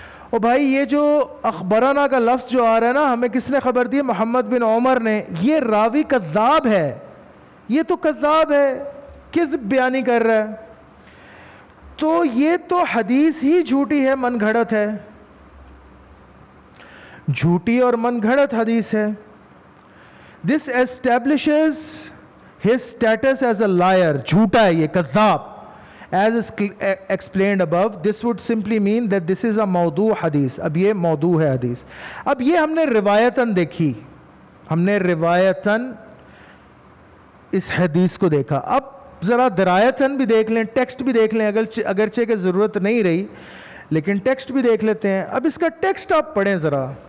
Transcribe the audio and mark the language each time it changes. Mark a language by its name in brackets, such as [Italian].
[Urdu] اور بھائی یہ جو اخبرنا کا لفظ جو آ رہا ہے نا، ہمیں کس نے خبر دی؟ محمد بن عمر نے. یہ راوی کذاب ہے، یہ تو کذاب ہے، کذب بیانی کر رہا ہے. تو یہ تو حدیث ہی جھوٹی ہے، من گھڑت ہے، جھوٹی اور من گھڑت حدیث ہے. [English] This establishes his status as a liar. [Urdu] جھوٹا ہے یہ، کذاب. [English] As is explained above, this would simply mean that this is a موضوع حدیث. [Urdu] اب یہ موضوع ہے حدیث. اب یہ ہم نے روایتاً دیکھی، ہم نے روایتاً اس حدیث کو دیکھا. اب ذرا درایتاً بھی دیکھ لیں، ٹیکسٹ بھی دیکھ لیں، اگرچہ کہ ضرورت نہیں رہی لیکن ٹیکسٹ بھی دیکھ لیتے ہیں. اب اس کا ٹیکسٹ آپ پڑھیں ذرا.